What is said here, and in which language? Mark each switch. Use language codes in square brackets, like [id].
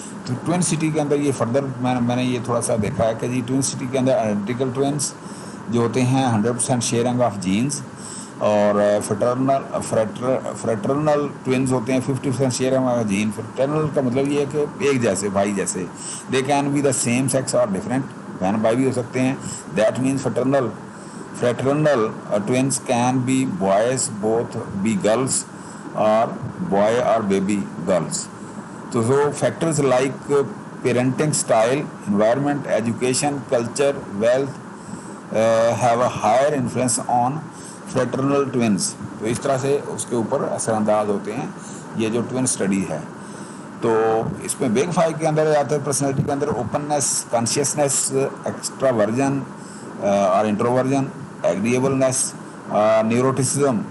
[ur] تو twin city کے اندر یہ فردر میں نے یہ تھوڑا سا دیکھا ہے کہ جی ٹوین سٹی کے اندر آئیڈینٹیکل ٹوینس جو ہوتے ہیں 100% شیئرنگ آف جینز، اور فریٹرنل ٹوینز ہوتے ہیں 50% شیئرنگ آف جین. فریٹرنل کا مطلب یہ ہے کہ ایک جیسے، بھائی جیسے. [en] they can be the same sex اور different, [ur] بہن بھائی بھی ہو سکتے ہیں. [en] That means fraternal twins can be boys, both be girls, or boy or baby girls. So factors like parenting style, environment, education, culture, wealth have a higher influence on fraternal twins. [ur] تو اس طرح سے اس کے اوپر اثر انداز ہوتے ہیں یہ جو ٹوین اسٹڈی ہے. تو اس میں بگ 5 کے اندر آتا ہے پرسنالٹی کے اندر اوپننس، کانشیسنس، ایکسٹراورژن اور انٹروورژن، ایگریبلنس، نیوروٹیسزم.